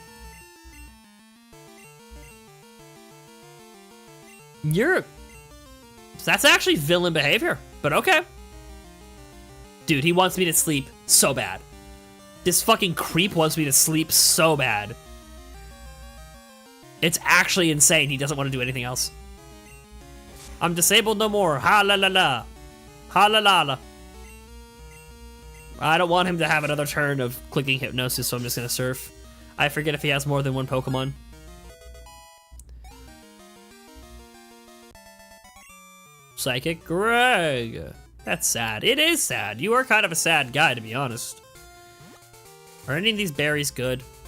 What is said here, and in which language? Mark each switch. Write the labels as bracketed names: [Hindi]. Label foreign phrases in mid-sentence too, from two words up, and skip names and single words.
[English] That's actually villain behavior, but okay. Dude, he wants me to sleep so bad. This fucking creep wants me to sleep so bad. It's actually insane. He doesn't want to do anything else. I'm disabled no more. Ha la la la. Ha la la la. I don't want him to have another turn of clicking hypnosis, so I'm just gonna surf. I forget if he has more than one Pokemon. Psychic Greg. That's sad. It is sad. You are kind of a sad guy, to be honest. Are any of these berries good?